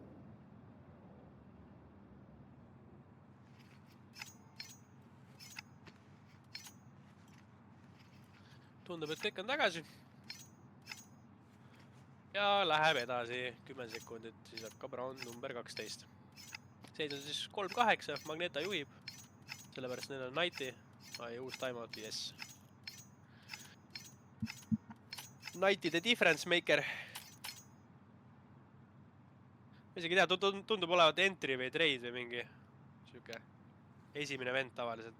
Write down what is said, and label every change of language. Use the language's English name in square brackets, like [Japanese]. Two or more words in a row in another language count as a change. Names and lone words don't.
[Estonian] Tundub, et kõik on tagasi. Ja läheb edasi 10 sekundit, siis hakkab [English] round number [Estonian] 12. Seis on siis 3-8, Magneta juhib. sellepärast neil on Nighti. Ai, uus timeout, yes. [English] Nighti the difference maker. [Estonian] Ma isegi ei tea, tundub olevat entry või trade või mingi siuke esimene vend tavaliselt.